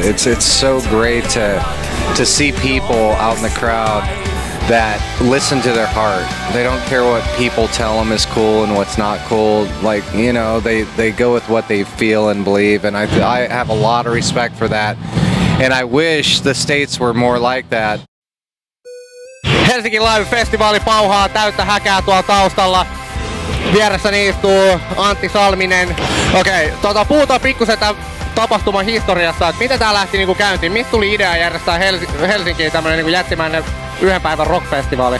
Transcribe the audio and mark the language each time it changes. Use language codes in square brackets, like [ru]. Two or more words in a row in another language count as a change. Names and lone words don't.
[en] It's so great to see people out in the crowd that listen to their heart. They don't care what people tell them is cool and what's not cool. Like, you know, they go with what they feel and believe, and I have a lot of respect for that, and I wish the States were more like that. [fi] Helsinki Live-festivaali pauhaa täyttä häkää tuolla taustalla. Vieressäni istuu Antti Salminen. Okei, puhutaan pikkusen tämän tapahtuman historiasta, että miten tää lähti niinku käyntiin? Mistä tuli idea järjestää Helsinkiin tämmönen niinku jättimäinen yhden päivän rockfestivaali?